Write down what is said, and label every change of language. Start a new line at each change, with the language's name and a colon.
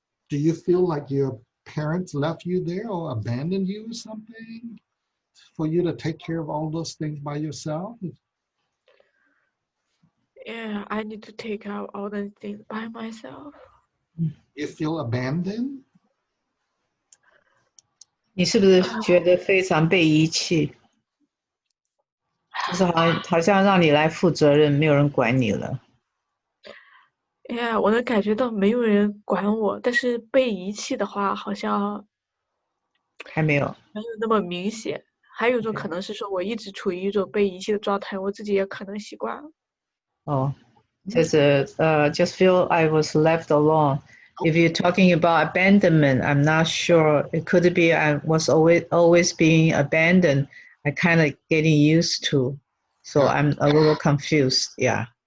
English: do you feel like your parents left you there or abandoned you or something for you to take care of all those things by yourself? Yeah, I need to take out all the things by myself. You feel abandoned?
Chinese: 你是不是觉得非常被遗弃？就是好像让你来负责任，没有人管你了。 Yeah，我能感觉到没有人管我，但是被遗弃的话，好像还没有那么明显。还有一种可能是说，我一直处于一种被遗弃的状态，我自己也可能习惯了。哦，就是
English: just feel I was left alone. If you're talking about abandonment, I'm not sure. It could be I was always being abandoned. I kind of getting used to, so Yeah. I'm a little confused. Yeah.